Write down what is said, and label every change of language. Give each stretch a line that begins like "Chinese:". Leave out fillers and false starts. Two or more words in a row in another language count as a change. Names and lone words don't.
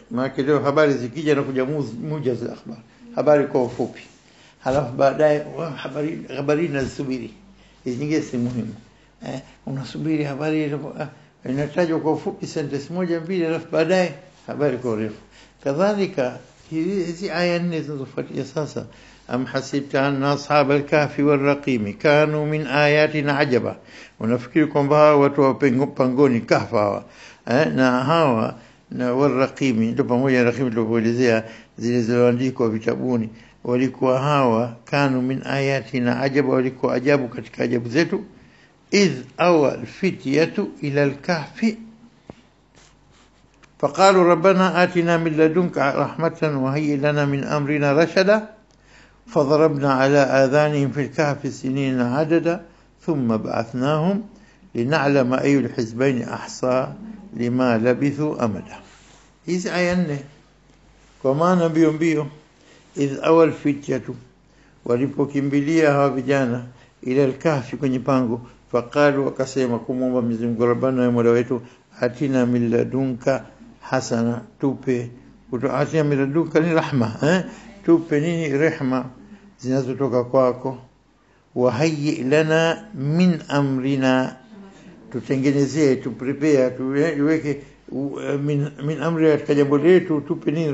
Swahili: Maana leo habari zikija na kuja
Arabic: موجز الأخبار,
Swahili: habari kwa ufupi, halafu baadaye habari nazisubiri, hizi nyingine si muhimu. Unasubiri habari inatajwa kwa ufupi sentence moja mbili, halafu baadaye habari kwa urefu. Kadhalika hizi aya 4 zinazofuatia sasa,
Arabic: أم حسبت أن أصحاب الكهف والرقيم كانوا من آياتنا عجبا,
Swahili: unafikiri kwamba watu wa pangoni kahfa hawa na hawa na wal-raqim ndio pamoja na raqim tulivyoelezea zile zilizoandikwa vitabuni, walikuwa hawa
Arabic: كانوا من آياتنا عجبا,
Swahili: walikuwa ajabu katika ajabu zetu.
Arabic: إذ أوى الفتية إلى الكهف فقالوا ربنا آتنا من لدنك رحمة وهيئ لنا من أمرنا رشدا فضربنا على آذانهم في الكهف سنين عددا ثم بعثناهم لنعلم أي الحزبين أحصى لما لبثوا أمدا. إذ آيانه كما نبيهم إذ أوى الفتية
Swahili: walipokimbilia hawa vijana
Arabic: إلى الكهف,
Swahili: kwenye pango,
Arabic: faqalu,
Swahili: wakasema kumwomba Mwenyezi Mungu,
Arabic: Rabbana,
Swahili: ya Mola wetu,
Arabic: آتنا من لدنك حسنة, tupe آتنا من لدنك ni rahma,
Swahili: tupe nini? Rehma zinazotoka kwako.
Arabic: وهيئ لنا من أمرنا,
Swahili: tutengenezee, tuprepare, tuweke
Arabic: من أمر,
Swahili: katika jambo letu tupe nini?